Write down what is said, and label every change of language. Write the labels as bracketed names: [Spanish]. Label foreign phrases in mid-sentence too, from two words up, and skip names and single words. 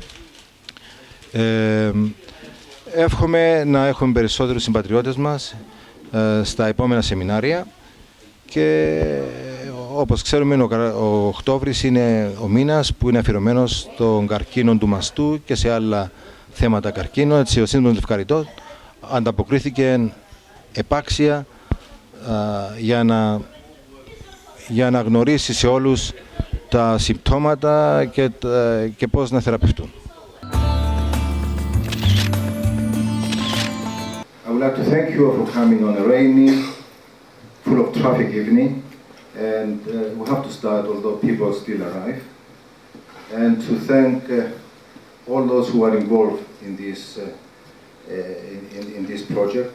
[Greek] Εύχομαι να έχουμε περισσότερους συμπατριώτες μας στα επόμενα σεμινάρια, και όπως ξέρουμε ο Οκτώβρης είναι ο μήνας που είναι αφιερωμένος στον καρκίνο του μαστού και σε άλλα θέματα καρκίνου. Έτσι ο σύνδεσμος Λευκαριτών ανταποκρίθηκε επάξια για να γνωρίσει σε όλους τα συμπτώματα και πώς να θεραπευτούν. [English] I would like to thank you all for coming on a rainy, full of traffic evening, and we have to start although people still arrive, and to thank all those who are involved in this project.